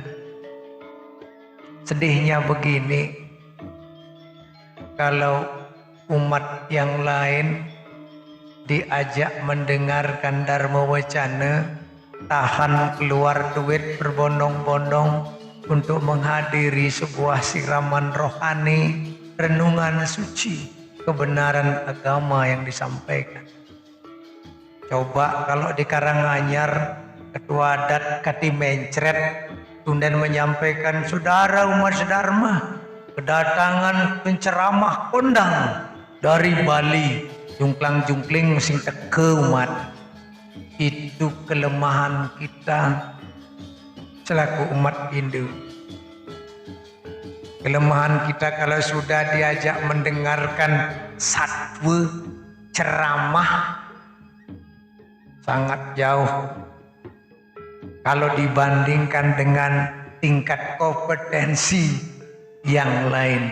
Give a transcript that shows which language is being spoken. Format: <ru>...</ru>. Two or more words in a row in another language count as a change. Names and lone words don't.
<id>Sedihnya begini, kalau umat yang lain diajak mendengarkan Dharma Wacana, tahan keluar duit berbondong-bondong untuk menghadiri sebuah siraman rohani, renungan suci, kebenaran agama yang disampaikan. Coba kalau di Karanganyar, Ketua Adat Kati Mencret kemudian menyampaikan, saudara umat sedharma, kedatangan penceramah kondang dari Bali,</id> <ban>jungklang-jungkling sing teke umat.</ban> <id>Itu kelemahan kita selaku umat Hindu. Kelemahan kita kalau sudah diajak mendengarkan satwa ceramah sangat jauh kalau dibandingkan dengan tingkat kompetensi yang lain.</id>